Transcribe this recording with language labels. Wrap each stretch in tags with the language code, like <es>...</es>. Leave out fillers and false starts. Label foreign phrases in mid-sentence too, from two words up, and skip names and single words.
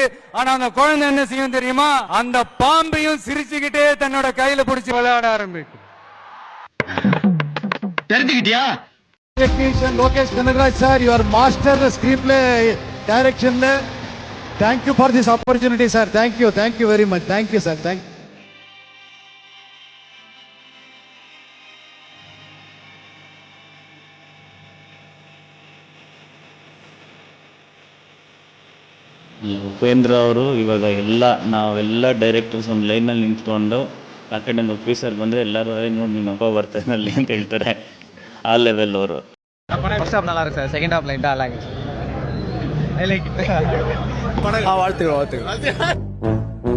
<ta>ஆனா அந்த குழந்தை என்ன செய்யும் தெரியுமா? அந்த பாம்பையும் சிரிச்சுக்கிட்டே தன்னோட கையில பிடிச்சி விளையாட ஆரம்பிக்கும். தெரிஞ்சுக்கிட்டியா?</ta> <en>technician Lokesh Kanagaraj sir, your master screen play directionla. thank you for this opportunity sir. thank you very much. thank you sir. thank you.</en> <kn>ಉಪೇಂದ್ರ ಅವರು ಇವಾಗ ನಾವೆಲ್ಲ ಡೈರೆಕ್ಟರ್ಸ್ ಒಂದು ಲೈನಲ್ಲಿ ನಿಂತ್ಕೊಂಡು</kn> <en>academy officer</en> <kn>ಬಂದರೆ ಎಲ್ಲರೂ ನೋಡಿ ನಿಮ್ಮ ಅಪ್ಪ ಬರ್ತಾನೆ ಅಲ್ಲಿ ಅಂತ ಹೇಳ್ತಾರೆ. ಆ ಲೆವೆಲ್ ಅವರು.</kn> <en>first half</en> <ta>நல்லா இருக்கு</ta> <en>sir. second half lighta long. I like. வாழ்த்துக்கள்.</en>